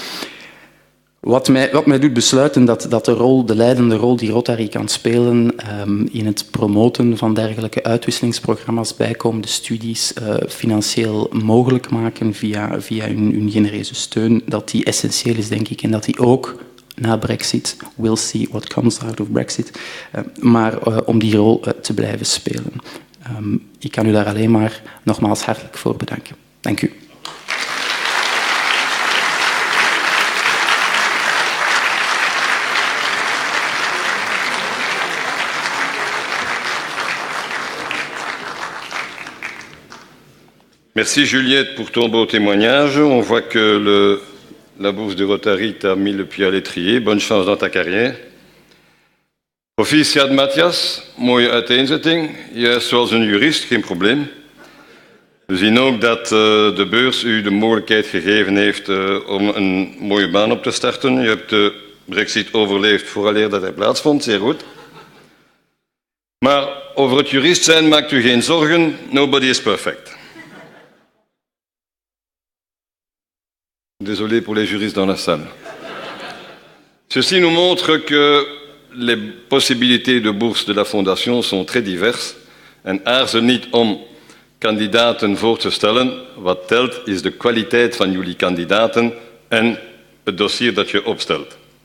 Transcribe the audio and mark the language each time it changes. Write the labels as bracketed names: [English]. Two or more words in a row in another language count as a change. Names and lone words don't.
[Dutch] Wat mij doet besluiten dat de leidende rol die Rotary kan spelen in het promoten van dergelijke uitwisselingsprogramma's, bijkomende studies, financieel mogelijk maken via hun genereuze steun, dat die essentieel is, denk ik, en dat die ook na Brexit, [English] we'll see what comes out of Brexit, [Dutch] maar om die rol te blijven spelen. Ik kan u daar alleen maar nogmaals hartelijk voor bedanken. Dank u. [French] Merci Juliette pour ton beau témoignage. On voit que la bourse de Rotary t'a mis le pied à l'étrier. Bonne chance dans ta carrière. [Dutch] Proficiat Matthias, mooie uiteenzetting. Juist zoals een jurist, geen probleem. We zien ook dat de beurs u de mogelijkheid gegeven heeft om een mooie baan op te starten. Je hebt de Brexit overleefd vooraleer dat hij plaatsvond, zeer goed. Maar over het jurist zijn maakt u geen zorgen. [English] Nobody is perfect. [French] Désolé pour les juristes dans la salle. Ceci nous montre que les possibilités de bourse de la Fondation sont très diverses [Dutch] en aarzel niet om kandidaten voor te stellen. Wat telt is de kwaliteit van jullie kandidaten en het dossier dat je opstelt.